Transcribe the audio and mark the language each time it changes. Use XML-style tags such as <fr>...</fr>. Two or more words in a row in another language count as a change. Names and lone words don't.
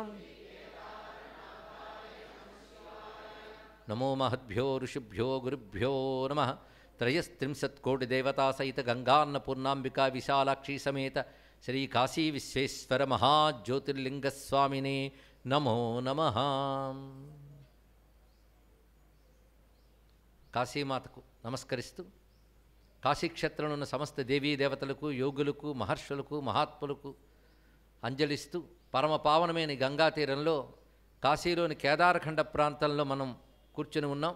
<sa>नमो महद्भ्यो ऋषिभ्यो गुरुभ्यो नमः त्रयस्त्रिंशत्कोटिदेवता सहित गंगान्नपूर्णांबिका विशालाक्षी समेत श्री काशी विश्वेश्वर महाज्योतिर्लिंग स्वामिने नमो नमः।</sa> <te>కాశీమాతకు నమస్కరిస్తూ కాశీక్షేత్రంలో ఉన్న సమస్త దేవీ దేవతలకు, యోగులకు, మహర్షులకు, మహాత్ములకు అంజలిస్తూ పరమ పావనమైన గంగా తీరంలో కాశీలోని కేదారఖండ ప్రాంతంలో మనం కూర్చొని ఉన్నాం.</te>